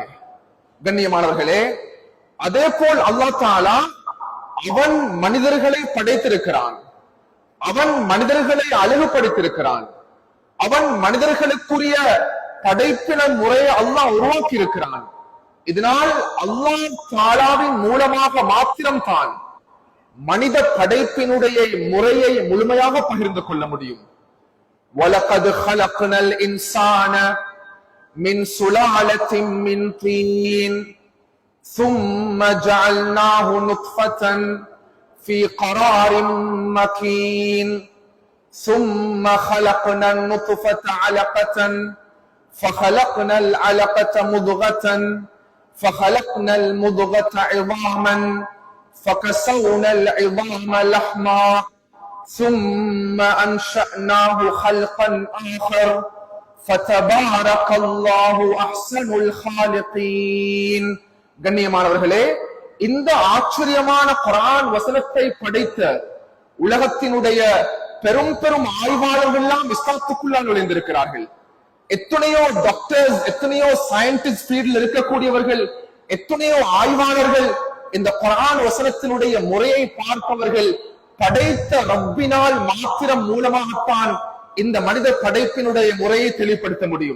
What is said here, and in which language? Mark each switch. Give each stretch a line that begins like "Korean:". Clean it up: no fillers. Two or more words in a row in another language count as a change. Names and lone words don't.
Tamil: கண்ணியமானவர்களே, அதே போல்
Arabic: الله تعالى
Tamil: அவன் மனிதர்களை படைத்திருக்கிறான், அவன் மனிதர்களை அழகுபடுத்தியிருக்கிறான், அவன் மனிதர்களுக்குரிய படைப்பின முறையை அல்லாஹ் உருவாக்கி இருக்கிறான். இதனால் அல்லாஹ் தஆலாவின் மூலமாக மாத்திரம்தான் மனித படைப்பினுடைய முறையை முழுமையாக பகிர்ந்து கொள்ள முடியும்.
Arabic: وَلَقَدْ خَلَقْنَا الْإِنسَانَ مِنْ سُلَالَةٍ مِنْ طِينٍ ثُمَّ جَعَلْنَاهُ نُطْفَةً فِي قَرَارٍ مَكِينٍ ثُمَّ خَلَقْنَا النُّطْفَةَ عَلَقَةً فَخَلَقْنَا الْعَلَقَةَ مُضْغَةً فخلقنا المضغة عظاما فكسونا العظام لحما ثم أنشأناه خلقا آخر فتبارك الله أحسن الخالقين.
Tamil: கண்ணியமானவர்களே, இந்த ஆச்சரியமான குர்ஆன் வசனத்தை படைத்த உலகத்தினுடைய பெரும் பெரும் ஆய்வாளர்கள் எல்லாம் இஸ்லாத்துக்குள்ளாக நுழைந்திருக்கிறார்கள். எத்தனையோ டாக்டர்ஸ், எத்தனையோ சயின்டிஸ்ட் ஃபீல்டில் இருக்கக்கூடியவர்கள், எத்தனையோ ஆய்வாளர்கள் இந்த குர்ஆன் வசனத்தினுடைய முறையை பார்ப்பவர்கள் படைத்த ரப்பினால் மாத்திரம் மூலமாகத்தான் இந்த மனித படைப்பினுடைய முறையை தெளிவுபடுத்த முடியும்.